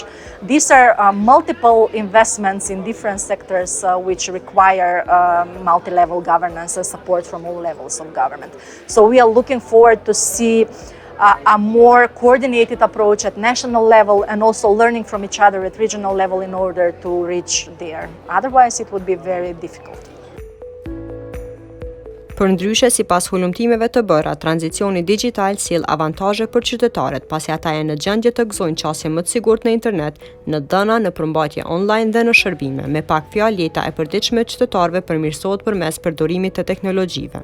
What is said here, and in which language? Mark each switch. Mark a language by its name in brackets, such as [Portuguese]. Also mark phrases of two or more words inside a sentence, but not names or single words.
[English] These are multiple investments in different sectors which require multi-level governance and support from all levels of government. So we are looking forward to see a more coordinated approach at national level, and also learning from each other at regional level in order to reach there. Otherwise, it would be very difficult. [Albanian] Përndryshe, sipas hulumtimeve të bëra, tranzicioni digjital sjell avantazhe për qytetarët, pasi ata janë në gjendje të gëzojnë qasje më të sigurt në internet, në dhëna, në përmbajtje online dhe në shërbime. Me pak fjalë, jeta e përditshme e qytetarëve përmirësohet përmes përdorimit të teknologjive.